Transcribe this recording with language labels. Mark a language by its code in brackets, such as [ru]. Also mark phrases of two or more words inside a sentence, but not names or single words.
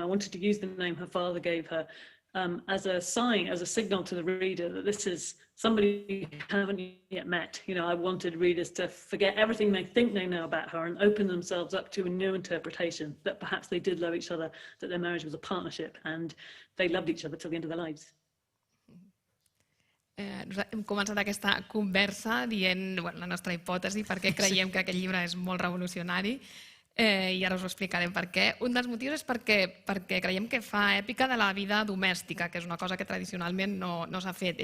[en] I wanted to use the name her father gave her as a sign, as a signal to the reader that this is somebody you haven't yet met. You know, I wanted readers to forget everything they think they know about her and open themselves up to a new interpretation, that perhaps they did love each other, that their marriage was a partnership and they loved each other till the end of their lives. [ca] Hem començat aquesta conversa dient la nostra hipòtesi, per què creiem que aquest llibre és molt revolucionari, i ara us ho explicarem per què. Un dels motius és perquè creiem que fa èpica de la vida domèstica, que és una cosa que tradicionalment no s'ha fet.